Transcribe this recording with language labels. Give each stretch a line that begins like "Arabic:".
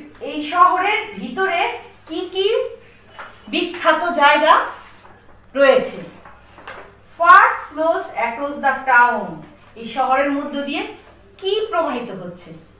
Bangla: এই শহরের ভিতরে কি কি বিখ্যাত জায়গা রয়েছে?
English: What flows across the town?
Bangla: এই শহরের মধ্য দিয়ে কি প্রবাহিত হচ্ছে?